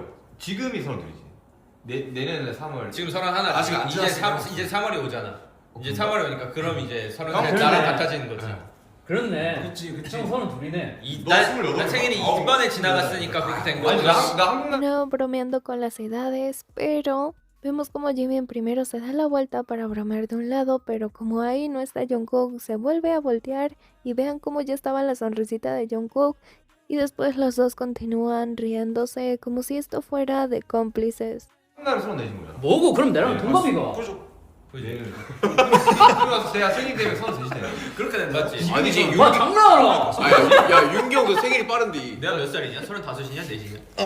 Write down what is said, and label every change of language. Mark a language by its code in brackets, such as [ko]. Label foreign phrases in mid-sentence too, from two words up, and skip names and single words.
[ko] 지금이 32지. 내년에 3월. 지금 31. 아직 안 지났으니까. 이제 3월이 오잖아. 이제 3월이 오니까 그럼 이제 31 형, 나랑 그러네. 같아지는 거지. 그렇네. 그치. 형 32네. 너 28. 난 생일이 이번에 지나갔으니까 그렇게 된 아니 거야. 나 한국 [es] No bromeando con las edades, pero Vemos como Jimin primero se da la vuelta para bromear de un lado, pero como ahí no está Jungkook, se vuelve a voltear y vean cómo ya estaba la sonrisita de Jungkook y después los dos continúan riéndose como si esto fuera de cómplices. [ko] 한달을 서른 내신 거잖아. 뭐고 그럼 나랑 동갑이가. 그지. 그러면서 제가 생일 되면 서른 셋이네. 그렇게 된다. 맞지? 아니지 와 장난하나? 아니 야 윤기 형도 생일이 빠른데. 내가 몇 살이냐? 35이냐? 4이냐?